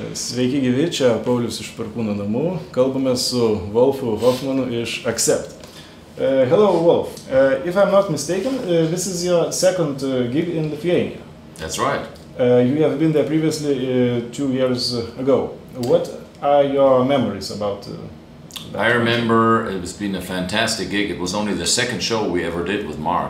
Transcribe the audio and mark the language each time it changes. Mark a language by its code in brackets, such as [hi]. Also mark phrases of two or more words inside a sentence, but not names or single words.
[lt] Sveiki gyvi, čia Paulius iš Perkūno namų. Kalbame su Wolfu Hoffmannu iš Accept. [en] Hello Wolf, if I'm not mistaken, this is your second gig in Lithuania. That's right. You have been there previously 2 years ago. What are your memories about that? I remember it has been a fantastic gig. It was only the second show we ever did with Mark.